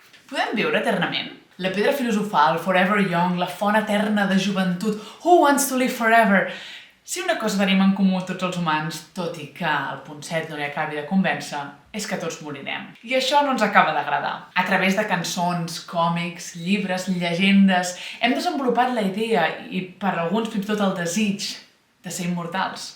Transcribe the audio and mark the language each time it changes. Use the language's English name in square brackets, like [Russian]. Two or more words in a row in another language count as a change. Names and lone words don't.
[Catalan] Podem viure eternament? La pedra filosofal, [English] forever young, [Catalan] la font eterna de joventut, [English] who wants to live forever? [Catalan] Si una cosa tenim en comú tots els humans, tot i que el Ponset no li acabi de convèncer, és que tots morirem. I això no ens acaba d'agradar. A través de cançons, còmics, llibres, llegendes, hem desenvolupat la idea i per alguns fins i tot el desig de ser immortals.